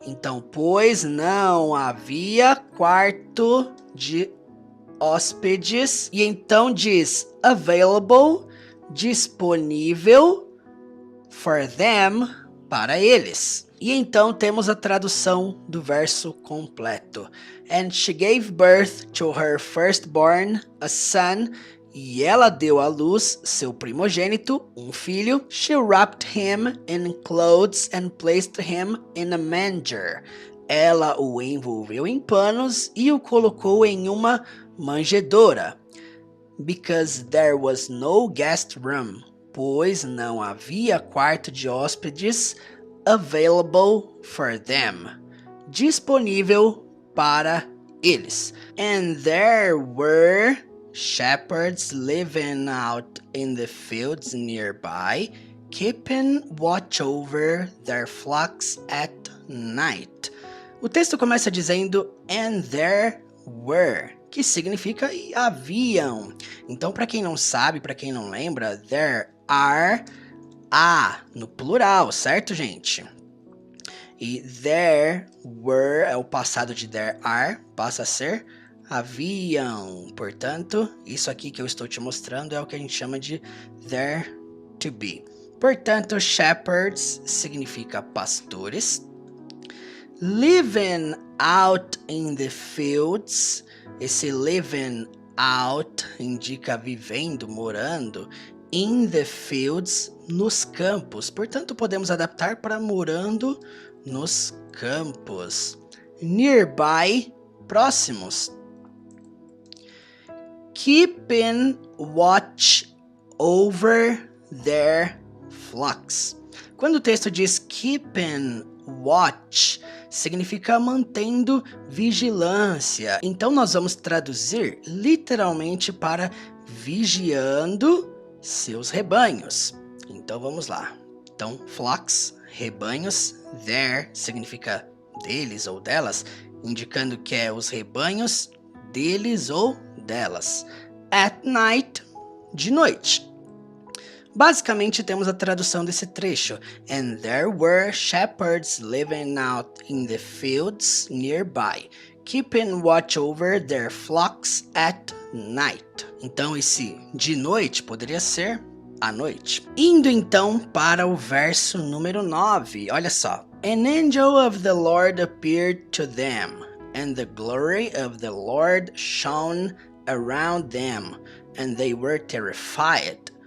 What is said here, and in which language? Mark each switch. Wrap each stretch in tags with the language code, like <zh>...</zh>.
<pt>Então, pois não havia quarto de hóspedes. E então diz available, disponível,</pt> <en>for them,</en> <pt>para eles. E então temos a tradução do verso completo.</pt> <en>And she gave birth to her firstborn, a son.</en> <pt>E ela deu à luz seu primogênito, um filho.</pt> <en>She wrapped him in clothes and placed him in a manger.</en> <pt>Ela o envolveu em panos e o colocou em uma manjedoura.</pt> <en>Because there was no guest room.</en> <pt>Pois não havia quarto de hóspedes</pt> <en>available for them.</en> <pt>Disponível para eles.</pt> <en>And there were shepherds living out in the fields nearby, keeping watch over their flocks at night.</en> <pt>O texto começa dizendo</pt> <en>and there were,</en> <pt>que significa haviam. Então, para quem não sabe, para quem não lembra,</pt> <en>there are,</en> <pt>no plural, certo, gente? E</pt> <en>there were</en> <pt>é o passado de</pt> <en>there are,</en> <pt>passa a ser haviam. Portanto, isso aqui que eu estou te mostrando é o que a gente chama de</pt> <en>there to be.</en> <pt>Portanto, shepherds significa pastores.</pt> <en>Living out in the fields.</en> <pt>Esse</pt> <en>living out</en> <pt>indica vivendo, morando.</pt> <en>In the fields,</en> <pt>nos campos. Portanto, podemos adaptar para morando nos campos. Nearby, próximos.</pt> <en>Keeping watch over their flocks.</en> <pt>Quando o texto diz</pt> <en>keeping watch,</en> <pt>significa mantendo vigilância. Então nós vamos traduzir literalmente para vigiando seus rebanhos. Então vamos lá. Então, flocks, rebanhos, their significa deles ou delas, indicando que é os rebanhos deles ou delas.</pt> <en>At night,</en> <pt>de noite. Basicamente temos a tradução desse trecho.</pt> <en>And there were shepherds living out in the fields nearby, keeping watch over their flocks at night.</en> <pt>Então esse de noite poderia ser à noite. Indo então para o verso número 9. Olha só.</pt> <en>An angel of the Lord appeared to them, and the glory of the Lord shone around them, and they were terrified.</en>